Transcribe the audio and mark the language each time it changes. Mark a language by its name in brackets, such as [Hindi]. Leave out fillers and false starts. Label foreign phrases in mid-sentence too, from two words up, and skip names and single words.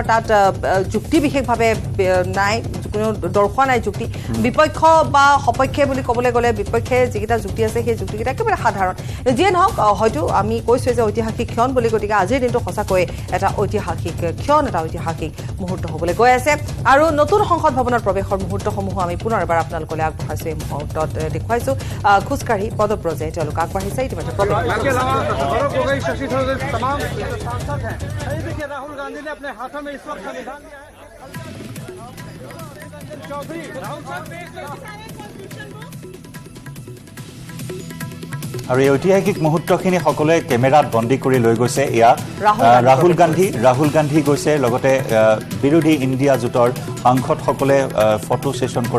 [Assamese] তাত যুক্তি বিশেষভাৱে নাই কোনো দৰ্শোৱা নাই যুক্তি বিপক্ষ বা সপক্ষে বুলি ক'বলৈ গ'লে বিপক্ষে যিকেইটা যুক্তি আছে সেই যুক্তিকেইটা একেবাৰে সাধাৰণ যিয়ে নহওক হয়তো আমি কৈছোঁ যে ঐতিহাসিক ক্ষণ বুলি গতিকে আজিৰ দিনটো সঁচাকৈ এটা ঐতিহাসিক ক্ষণ এটা ঐতিহাসিক মুহূৰ্ত হ'বলৈ গৈ আছে আৰু নতুন সংসদ ভৱনত প্ৰৱেশৰ মুহূৰ্তসমূহ আমি পুনৰ এবাৰ আপোনালোকলৈ আগবঢ়াইছোঁ এই মুহূৰ্তত দেখুৱাইছোঁ খোজকাঢ়ি পদব্ৰজে তেওঁলোক আগবাঢ়িছে ইতিমধ্যে [Hindi] राहुल गांधी ने अपने हाथों में इस वक्त संविधान लिया है [Assamese] আৰু এই ঐতিহাসিক মুহূৰ্তখিনি সকলোৱে কেমেৰাত বন্দী কৰি লৈ গৈছে এয়া ৰাহুল গান্ধী গৈছে লগতে বিৰোধী ইণ্ডিয়া জোঁটৰ সাংসদসকলে [English] photo session [Assamese] কৰা